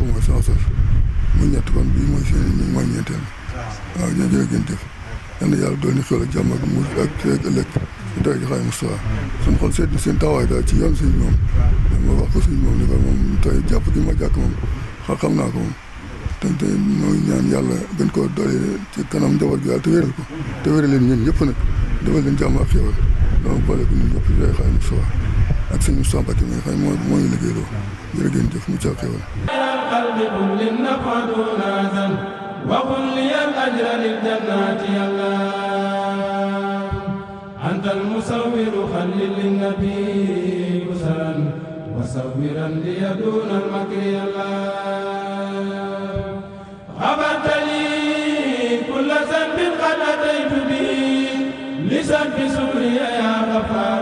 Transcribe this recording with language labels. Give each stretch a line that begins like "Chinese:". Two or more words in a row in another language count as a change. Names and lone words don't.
Wolof: mooy sama sasu muy ñett kon bii mooy seen mooy ñeenteel waaw ñoo jërë ngeen jëf yal na yàlla dool ni xel ak jàmm ak mucc ak feeg ëllëg ci dara ji Xaadimu Mustafaa suñu xol seet na seen taxawaay daal ci yoon sëñ moom ma wax ko sëñ moom ni ko moom tey jàpp gi ma jàkk moom xam naa ko moom te mooy ñaan yàlla gën koo doole ci kanam njaboot gi yàlla te wéral ko te wéral leen ñun ñëpp nag defal leen jàmm ak xéwal loolu boole ko ñun ñëpp ci dara Xaadimu Mustafaa ak sëñ Mustafaa Mbàkke mi nga xam ne moo ñu liggéeyloo jërë ngeen jëf mucc ak xéwal
Arabic: وقل لي الأجر للجنات يا الله أنت المصور خلل للنبي بسرا وصورا لي دون المكر يا الله غفرت لي كل ذنب قد أتيت به لسبب سوري يا غفار